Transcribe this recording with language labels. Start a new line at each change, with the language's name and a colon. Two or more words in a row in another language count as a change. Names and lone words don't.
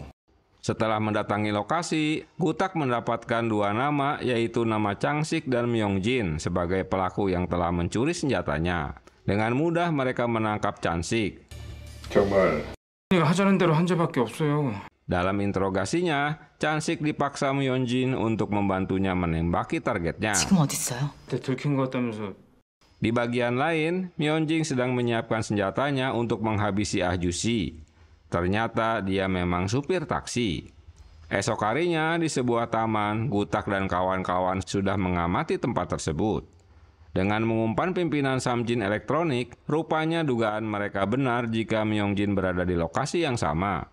Indonesian: Setelah mendatangi lokasi, Gutak mendapatkan dua nama, yaitu nama Chang-sik dan Myung-jin sebagai pelaku yang telah mencuri senjatanya. Dengan mudah mereka menangkap Chang-sik.
Korean: 정말 하자는 대로 한 죄밖에 없어요.
Indonesian: Dalam interogasinya, Chang-sik dipaksa Myung-jin untuk membantunya menembaki targetnya.
Korean: 지금 어딨어요? 들킨 것 같다면서.
Indonesian: Di bagian lain, Myung-jin sedang menyiapkan senjatanya untuk menghabisi Ah Ju-si. Ternyata dia memang supir taksi. Esok harinya di sebuah taman, Gutak dan kawan-kawan sudah mengamati tempat tersebut. Dengan mengumpan pimpinan Samjin Elektronik, rupanya dugaan mereka benar jika Myung-jin berada di lokasi yang sama.